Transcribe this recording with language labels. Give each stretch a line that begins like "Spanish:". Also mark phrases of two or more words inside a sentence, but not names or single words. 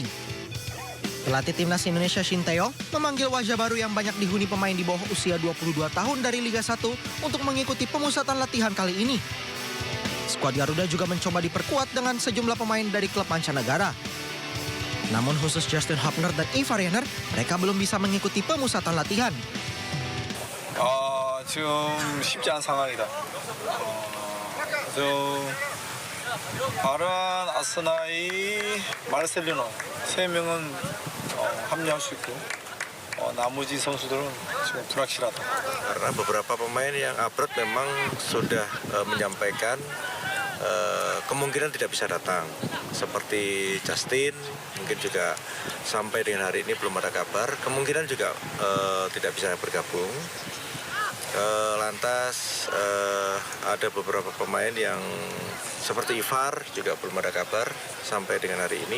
Indonesian: Pelatih Timnas Indonesia Shin Tae-yong memanggil wajah baru yang banyak dihuni pemain di bawah usia 22 tahun dari Liga 1 untuk mengikuti pemusatan latihan kali ini. Skuad Garuda juga mencoba diperkuat dengan sejumlah pemain dari klub mancanegara. Namun khusus Justin Hapner dan Ivar Jenner, mereka belum bisa mengikuti pemusatan latihan.
Korean: 지금 쉽지 않은 상황이다. 바른, 아스나이, 마르셀리노 3명은 합류할 수 있고 나머지 선수들은 지금 불확실하다.
Indonesian: Karena beberapa pemain yang upgrade memang sudah menyampaikan kemungkinan tidak bisa datang. Seperti Justin, mungkin juga sampai dengan hari ini belum ada kabar. Kemungkinan juga tidak bisa bergabung. Lantas ada beberapa pemain yang seperti Ivar juga belum ada kabar sampai dengan hari ini.